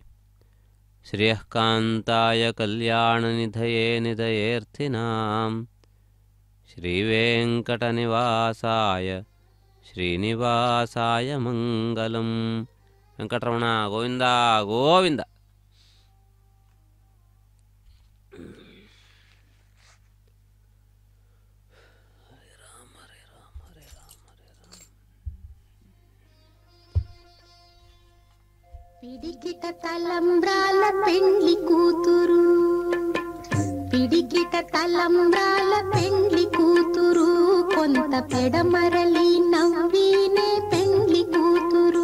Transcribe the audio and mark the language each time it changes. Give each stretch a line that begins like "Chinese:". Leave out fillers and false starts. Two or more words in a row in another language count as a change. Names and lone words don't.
Sanskrit: ಶ್ರೇಯಃ ಕಾಂತಾಯ ಕಲ್ಯಾಣ ನಿಧಯೇ ನಿಧಯೇರ್ಥಿನಾಂ ಶ್ರೀವೆಂಕಟನಿವಾಸಾಯ ಶ್ರೀನಿವಾಸಾಯ ಮಂಗಲಂ. ವೆಂಕಟರಮಣ ಗೋವಿಂದ ಗೋವಿಂದ.
Telugu: పిడికిట తలంబ్రాల పెండ్లి కూతురు, పిడికిట తలంబ్రాల పెండ్లి కూతురు, కొంత పెడమరలి నవ్వీనే పెండ్లి కూతురు.